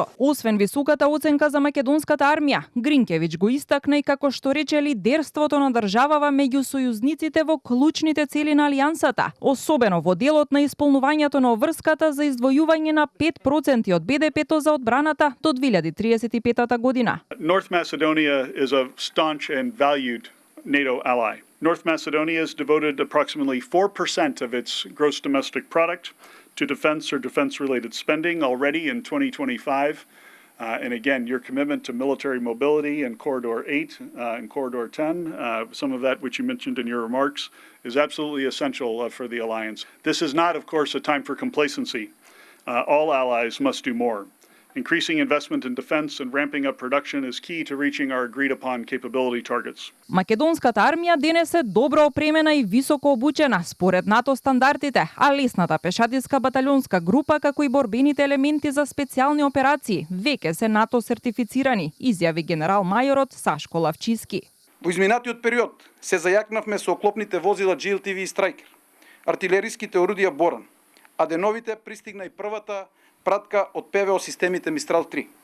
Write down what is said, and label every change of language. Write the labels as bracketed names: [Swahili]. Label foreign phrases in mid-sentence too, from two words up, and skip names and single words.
[Macedonian] Освен високата оценка за македонската армија, Гринкевич го истакна и како што рече лидерството на државава меѓу сојузниците во клучните цели на Алијансата, особено во делот на исполнувањето на обврската за издвојување на 5% од БДП-то за одбраната до 2035 година. [English] North Macedonia is a staunch and valued NATO ally. North Macedonia has devoted approximately 4% of its gross domestic product to defense or defense-related spending already in 2025. And again, your commitment to military mobility in Corridor 8 and Corridor 10, some of that which you mentioned in your remarks, is absolutely essential for the alliance. This is not, of course, a time for complacency. All allies must do more. Increasing investment in defense and ramping up production is key to reaching our agreed-upon capability targets. [Macedonian] Македонската армија денес е добро опремена и високо обучена според НАТО стандардите, а лесната пешадиска баталионска група како и борбените елементи за специјални операции веќе се НАТО сертифицирани, изјави генерал мајорот Сашко Лавчиски. Во изминатиот период се зајакнавме со оклопните возила GLTV и Страйкер, артилериските орудија Боран, а деновите пристигна и првата пратка од ПВО системите Мистрал 3.